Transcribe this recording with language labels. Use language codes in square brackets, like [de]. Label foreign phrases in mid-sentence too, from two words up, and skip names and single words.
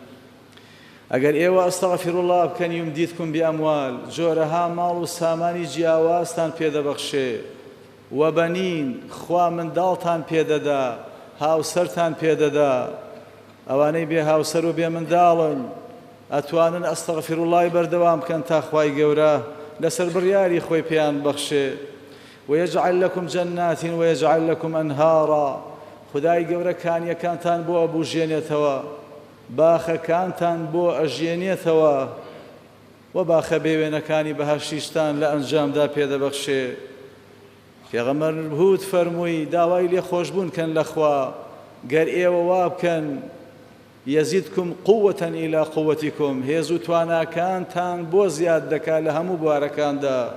[ckb] ئەگەر ئێوە [ar] ئەستەغفر الله [ckb] بکەن [ar] یومدیدکم بئەموال، [ckb] جۆرەها ماڵ و سامانی جیاوازتان پێدەبەخشێ، وەبەنین، خوا منداڵتان پێدەدا، هاوسەرتان پێدەدا. ئەوانەی بێ هاوسەر و بێ منداڵن ئەتوانن [ar] ئەستەغفر اللهی [ckb] بەردەوام بکەن تا خوای گەورە لەسەر بڕیاری خۆی پێیان بەخشێ. [ar] ويجعل لكم جنات ويجعل لكم أنهارا. [ckb] خدای گەورە کانیەکانتان بۆ ئەبوژێنێتەوە، باخەکانتان بۆ ئەژێنێتەوە، و باخە بێوێنەکانی بەهەشتیشتان لە ئەنجامدا پێدەبەخشێ. پێغەمبەر هود فەرمووی داوای لێخۆشبوون کەن لە خوا، گەر ئێوە وا بکەن [ar] یەزیدکم قووەتەن ئیلا قووەتیکم، [ckb] هێز و تواناکانتان بۆ زیاد دەکات لە هەموو بوارەکاندا.